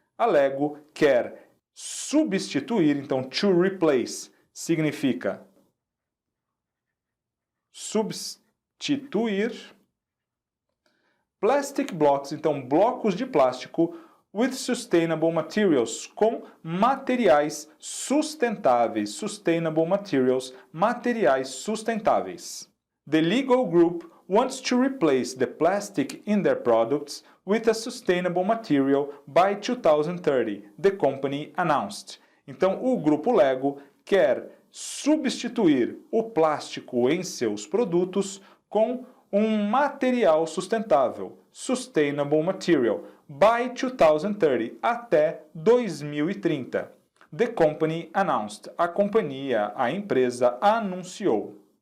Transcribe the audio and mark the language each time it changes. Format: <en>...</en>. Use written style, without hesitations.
<pt>A Lego quer substituir, então</pt> <en>to replace</en> <pt>significa substituir</pt> <en>plastic blocks,</en> <pt>então blocos de plástico,</pt> <en>with sustainable materials,</en> <pt>com materiais sustentáveis.</pt> <en>Sustainable materials,</en> <pt>materiais sustentáveis.</pt> <en>The Lego Group wants to replace the plastic in their products with a sustainable material by 2030, the company announced.</en> <pt>Então, o grupo Lego quer substituir o plástico em seus produtos com um material sustentável,</pt> <en>sustainable material, by 2030,</en> <pt>até 2030.</pt> <en>The company announced,</en> <pt>a companhia, a empresa anunciou.</pt>